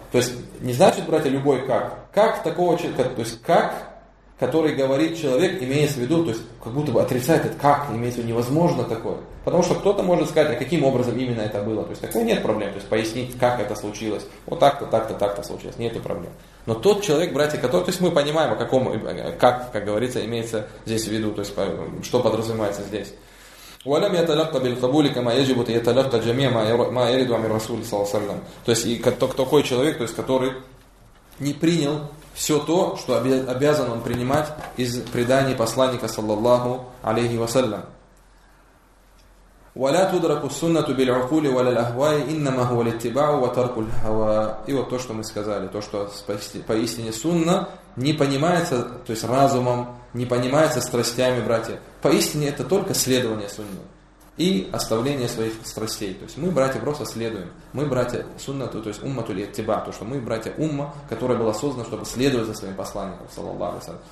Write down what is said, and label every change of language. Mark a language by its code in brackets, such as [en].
[ru] То есть, не значит, братья, любой как. Как такого человека, то есть, как, который говорит человек, имеется в виду, то есть, как будто бы отрицает это, как, имеется в виду, невозможно такое. Потому что кто-то может сказать, а каким образом именно это было. То есть, такой нет проблем, то есть, пояснить, как это случилось. Вот так-то случилось, нету проблем. Но тот человек, братья, который, то есть, мы понимаем, о каком, как говорится, имеется здесь в виду, то есть, что подразумевается здесь. [ar] ولم يتلقى بالقبول كما يجب يتلقى جميع ما يرد عن الرسول صلى الله عليه وسلم. [ru] То есть и такой человек, то есть который не принял все то, что обязан он принимать из преданий посланника саллаллаху алейхи вассалям. [ar] ولا تدرك السنة بالعقول ولا الأهواء إنما هو الاتباع وترك الهوى. [ru] И вот то, что мы сказали, то, что поистине сунна не понимается, то есть разумом, не понимается страстями, братья. Поистине это только следование сунне. и оставление своих страстей. То есть мы, братья, просто следуем. Мы, братья, суннату, то есть уммату или тиба, то, что мы, братья, умма, которая была создана, чтобы следовать за своим посланником, саллаллаху алейхи ва саллям.